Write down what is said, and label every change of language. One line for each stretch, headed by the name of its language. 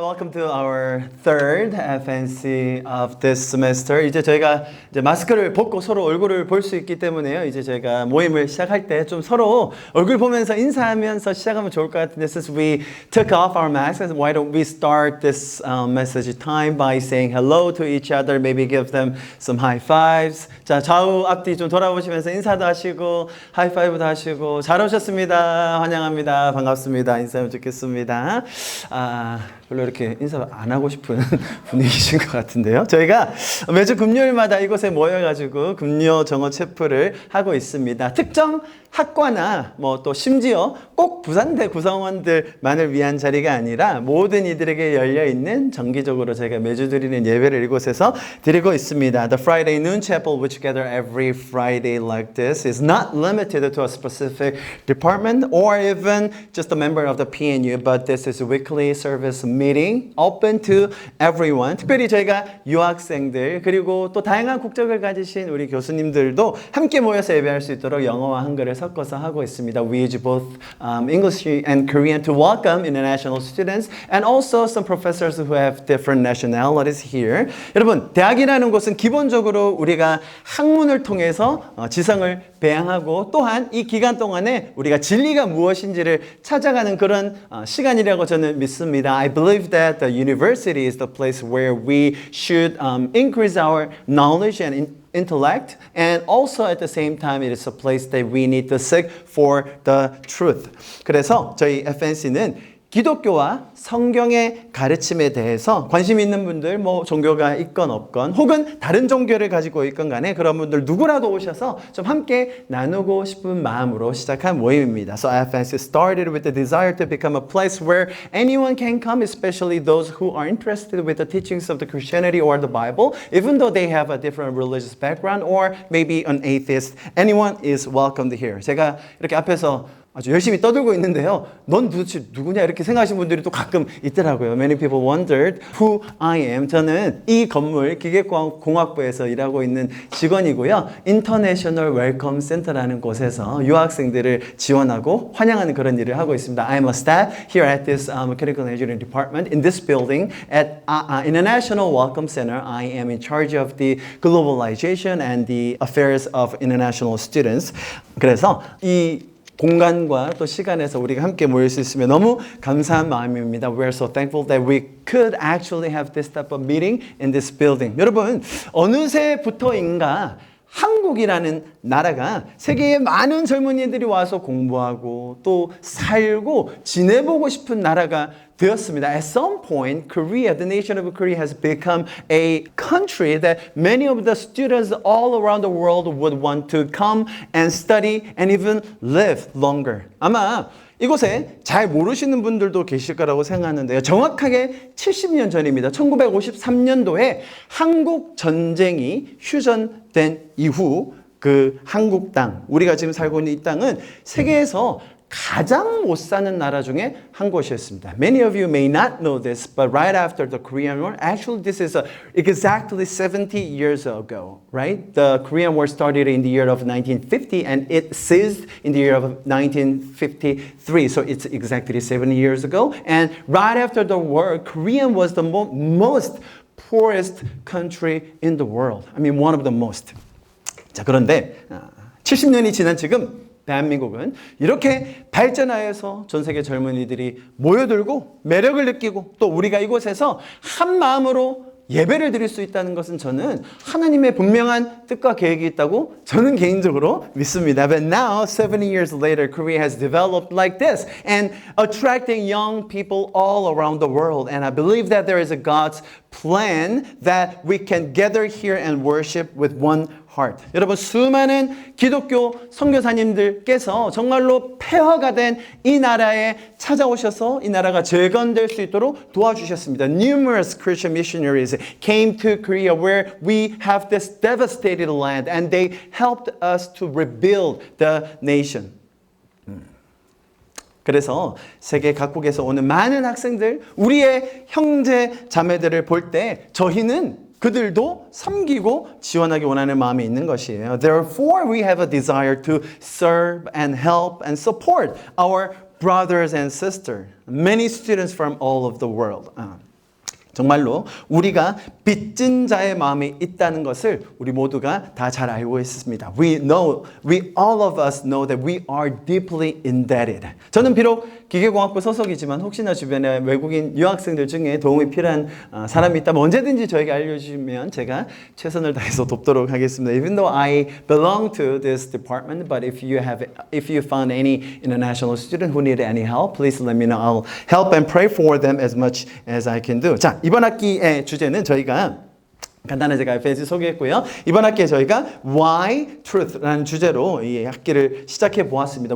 English: Welcome to our third FNC of this semester.
Korean: 이제 저희가 마스크를 벗고 서로 얼굴을 볼 수 있기 때문에요. 이제 저희가 모임을 시작할 때 좀 서로 얼굴 보면서 인사하면서 시작하면 좋을 것 같은데,
English: since we took off our masks, why don't we start this message time by saying hello to each other, maybe give them some high fives.
Korean: 자, 좌우 앞뒤 좀 돌아보시면서 인사도 하시고 하이파이브도 하시고 잘 오셨습니다. 환영합니다. 반갑습니다. 인사하면 좋겠습니다. 별로 이렇게 인사 안 하고 싶은 분위기신 것 같은데요. 저희가 매주 금요일마다 이곳에 모여가지고 금요 정오 체프를 하고 있습니다. 특정 학과나 또 심지어 꼭 부산대 구성원들만을 위한 자리가 아니라 모든 이들에게 열려있는 정기적으로 저희가 매주 드리는 예배를 이곳에서 드리고 있습니다.
English: The Friday Noon Chapel, which gather every Friday like this, is not limited to a specific department or even just a member of the PNU, but this is a weekly service meeting open to everyone.
Korean: 특별히 저희가 유학생들 그리고 또 다양한 국적을 가지신 우리 교수님들도 함께 모여서 예배할 수 있도록 영어와 한글을 섞어서 하고 있습니다.
English: We use both English and Korean to welcome international students and also some professors who have different nationalities here.
Korean: 여러분, 대학이라는 곳은 기본적으로 우리가 학문을 통해서 지성을 배양하고 또한 이 기간 동안에 우리가 진리가 무엇인지를 찾아가는 그런 시간이라고 저는 믿습니다.
English: I believe that the university is the place where we should increase our knowledge and intellect, and also at the same time it is a place that we need to seek for the truth.
Korean: 그래서 저희 FNC는 기독교와 성경의 가르침에 대해서 관심 있는 분들, 종교가 있건 없건 혹은 다른 종교를 가지고 있건 간에 그런 분들 누구라도 오셔서 좀 함께 나누고 싶은 마음으로 시작한 모임입니다.
English: So FNC started with the desire to become a place where anyone can come, especially those who are interested with the teachings of the Christianity or the Bible, even though they have a different religious background or maybe an atheist. Anyone is welcomed here.
Korean: 제가 이렇게 앞에서 아주 열심히 떠들고 있는데요. 넌 도대체 누구냐 이렇게 생각하시는 분들이 또 가끔 있더라고요.
English: Many people wondered who I am.
Korean: 저는 이 건물 기계공학부에서 일하고 있는 직원이고요. International Welcome Center라는 곳에서 유학생들을 지원하고 환영하는 그런 일을 하고 있습니다.
English: I am a staff here at this Critical Engineering Department in this building at International Welcome Center. I am in charge of the globalization and the affairs of international students.
Korean: 그래서 이 공간과 또 시간에서 우리가 함께 모일 수 있으면 너무 감사한 마음입니다.
English: We are so thankful that we could actually have this type of meeting in this building.
Korean: 여러분, 어느새부터인가 한국이라는 나라가 세계의 많은 젊은이들이 와서 공부하고 또 살고 지내보고 싶은 나라가 되었습니다.
English: At some point, Korea, the nation of Korea has become a country that many of the students all around the world would want to come and study and even live longer.
Korean: 아마 이곳에 잘 모르시는 분들도 계실 거라고 생각하는데요. 정확하게 70년 전입니다. 1953년도에 한국 전쟁이 휴전된 이후 그 한국 땅, 우리가 지금 살고 있는 이 땅은 세계에서 가장 못 사는 나라 중에 한 곳이었습니다.
English: Many of you may not know this, but right after the Korean War, actually this is exactly 70 years ago, right? The Korean War started in the year of 1950 and it ceased in the year of 1953. So it's exactly 70 years ago. And right after the war, Korea was the most poorest country in the world. I mean, one of the most.
Korean: 자, 그런데 70년이 지난 지금 대한민국은 이렇게 발전하여서 전 세계 젊은이들이 모여들고 매력을 느끼고 또 우리가 이곳에서 한 마음으로 예배를 드릴 수 있다는 것은 저는 하나님의 분명한 뜻과 계획이 있다고 저는 개인적으로 믿습니다.
English: But now, 70 years later, Korea has developed like this and attracting young people all around the world. And I believe that there is a God's plan that we can gather here and worship with one heart.
Korean: 여러분, 수많은 기독교 선교사님들께서 정말로 폐허가 된 이 나라에 찾아오셔서 이 나라가 재건될 수 있도록 도와주셨습니다.
English: Numerous Christian missionaries came to Korea where we have this devastated land and they helped us to rebuild the nation.
Korean: 그래서 세계 각국에서 오는 많은 학생들, 우리의 형제 자매들을 볼 때 저희는 그들도 섬기고 지원하기 원하는 마음이 있는 것이에요.
English: Therefore, we have a desire to serve and help and support our brothers and sisters, many students from all of the world.
Korean: 정말로 우리가 빚진 자의 마음이 있다는 것을 우리 모두가 다 잘 알고 있습니다.
English: We all of us know that we are deeply indebted.
Korean: 저는 비록 기계공학부 소속이지만 혹시나 주변에 외국인 유학생들 중에 도움이 필요한 사람이 있다면 언제든지 저에게 알려주시면 제가 최선을 다해서 돕도록 하겠습니다.
English: Even though I belong to this department, but if you found any international student who need any help, please let me know. I'll help and pray for them as much as I can do.
Korean: 자, 이번 학기의 주제는 저희가 간단하게 제가 FNC 소개했고요. 이번 학기에 저희가 Why Truth라는 주제로 이 학기를 시작해 보았습니다.